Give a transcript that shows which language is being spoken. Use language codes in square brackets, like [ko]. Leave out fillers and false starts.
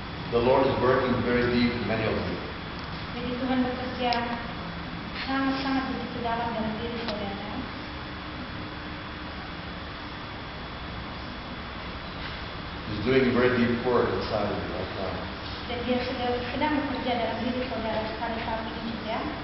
[en] The Lord is working very deep in many of you. [id] Jadi Tuhan bekerja sangat-sangat begitu dalam diri saudara. [en] He's He's doing a very deep work inside of you right now. [id] Dan dia sedang bekerja dalam diri saudara pada saat ini juga.